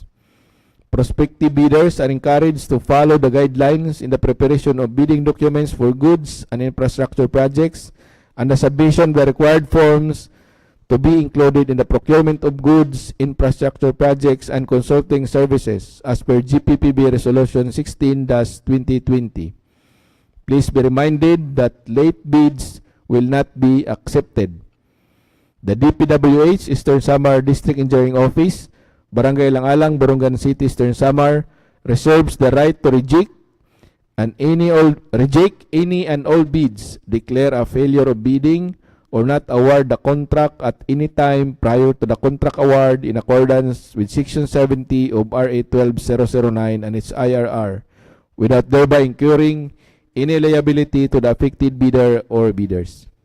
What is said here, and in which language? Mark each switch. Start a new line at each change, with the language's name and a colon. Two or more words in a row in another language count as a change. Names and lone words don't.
English: Prospective bidders are encouraged to follow the guidelines in the preparation of bidding documents for goods and infrastructure projects and the submission of the required forms to be included in the procurement of goods, infrastructure projects, and consulting services as per GPPB Resolution 16-2020. Please be reminded that late bids will not be accepted. The DPWH Eastern Samar District Engineering Office, Barangay Langalang, Borongan City, Eastern Samar, reserves the right to reject any and all bids, declare a failure of bidding, or not award the contract at any time prior to the contract award in accordance with Section 70 of RA 12009 and its IRR, without thereby incurring any liability to the affected bidder or bidders.